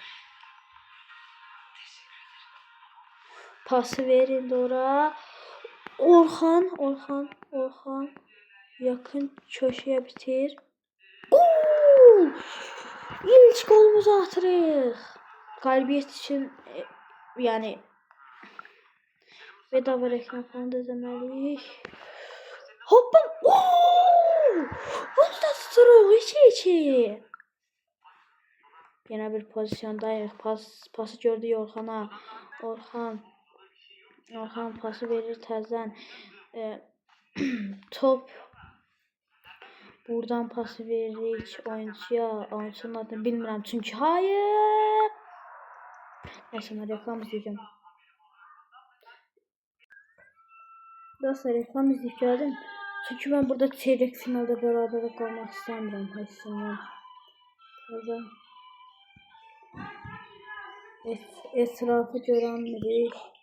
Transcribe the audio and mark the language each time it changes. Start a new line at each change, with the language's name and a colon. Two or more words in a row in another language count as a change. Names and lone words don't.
Azerbaijani: Pası verildi ora.
Turkish: Orhan yakın köşeye bitir.
Azerbaijani: Gol! İlk golümüzü atırıq. Qalbiyyət üçün yəni bedava reklam falan da izləməliyik. Hoppa! Bunu da tuturuq 2-2.
Turkish: Yine bir pozisyondayıq.
Azerbaijani: Pası gördük Orxana. Orxan pası verir təzədən. Top buradan pası veririk oyuncuya. Oyuncunun adını bilmirəm çünki hayır.
Turkish: Neyse ben reklam izleyeceğim. Dostlar reklam izleyip geldim. Çünkü ben burada çeyrek finalde beraber kalmak istemiyorum. Hepsinden. Etrafı göremirik.